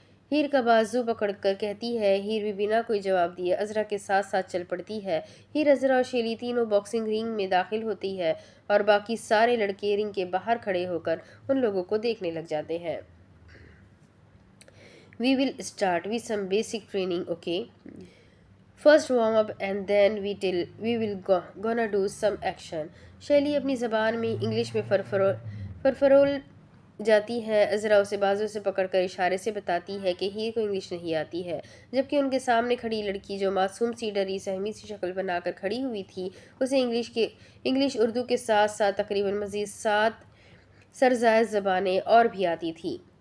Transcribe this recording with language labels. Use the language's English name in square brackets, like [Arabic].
[Urdu] ہیر کا بازو پکڑ کر کہتی ہے۔ ہیر بھی بنا کوئی جواب دیے عذرا کے ساتھ ساتھ چل پڑتی ہے۔ ہیر، عذرا اور شیلی تینوں باکسنگ رنگ میں داخل ہوتی ہے اور باقی سارے لڑکے رنگ کے باہر کھڑے ہو کر ان لوگوں کو دیکھنے لگ جاتے ہیں۔ [English] We will start with some basic training, okay? First warm up and then we will gonna do some action. [Urdu] Shelley اپنی زبان میں انگلش میں فرفرول جاتی ہے۔ عذرا اسے بازو سے پکڑ کر اشارے سے بتاتی ہے کہ ہیر کو انگلش نہیں آتی ہے، جبکہ ان کے سامنے کھڑی لڑکی جو معصوم سی ڈری سہمی سی شکل بنا کر کھڑی ہوئی تھی، اسے انگلش اردو کے ساتھ ساتھ تقریباً مزید 7 سرزائد زبانیں اور بھی آتی تھی،